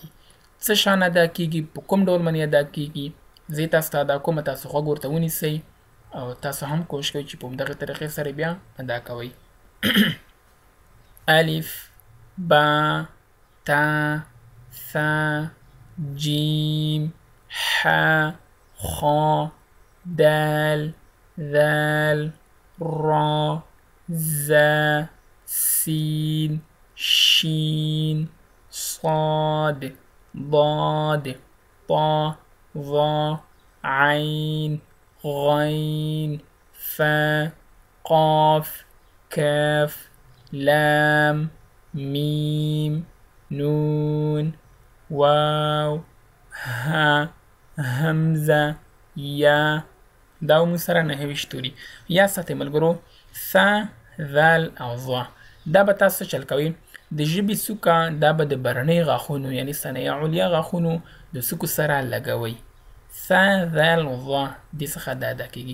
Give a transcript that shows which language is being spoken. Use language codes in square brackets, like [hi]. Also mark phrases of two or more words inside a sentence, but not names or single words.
[ps] څه شان ادا کیږي، په کوم ډول باندې ادا کیږي، زه تاسو ته ادا کوم، تاسو غوږ ورته ونیسئ او تاسو هم کوشش کوئ چې په همدغه طریقې سره بیا ادا کوئ. الف با تا ثا جیم ح خا دال ذال را زا سين شين صاد ضاد طا ظا عين غين فا قاف كاف لام ميم نون واو ها همزه یا دا موږ سره نهویش توري. یا ساتئ ملګرو ثا ذال او ظا. دا به تاسو چل کوئ د ژبې څوکه دا به د برنۍ غاښونو یعنی [ar] ثنیه علیا [ps] غاښونو د څوکو سره لګوئ. ثا ذال ظا دې څخه دا ادا کیږي.